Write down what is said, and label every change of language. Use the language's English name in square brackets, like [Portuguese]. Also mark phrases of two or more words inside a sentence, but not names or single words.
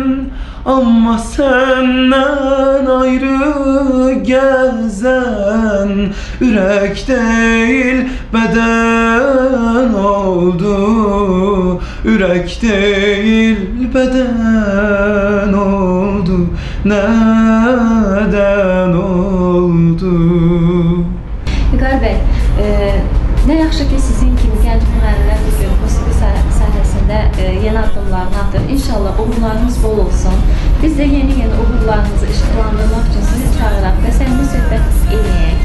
[Turkish] Ama senden ayrı gezen yürek değil beden oldu. Yürek değil beden oldu. Neden oldu? [Azerbaijani] Vüqar bəy, nə yaxşı ki sizin kimi gənc müğənnilər bugün musiqi sahəsində yeni addımlarını atır. İnşallah uğurlarınız bol olsun. Biz də yeni uğurlarınızı işıqlandırmaq üçün sizi çağıraq və səmimi söhbət edək.